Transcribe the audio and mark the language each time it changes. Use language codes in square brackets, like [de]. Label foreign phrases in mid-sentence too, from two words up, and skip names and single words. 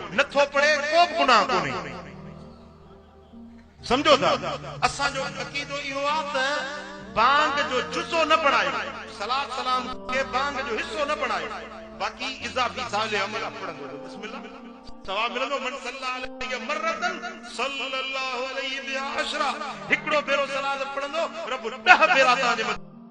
[sd] नथो पढ़े को बि गुनाह कोन्हे। सम्झो था? असांजो अक़ीदो इहो आहे त बांग जो जुज़ो न पढ़ायो, सलात सलाम के बांग जो हिस्सो न पढ़ायो, बाक़ी इज़ाफ़ी साले अमल पढ़ंदो। बिस्मिल्लाह सवाब मिलंदो। [ar] من صلى الله عليه مرة صلى الله عليه بها عشرا. [sd] हिकिड़ो भेरो सलात पढ़ंदो, रब 10 भेरा तव्हांजे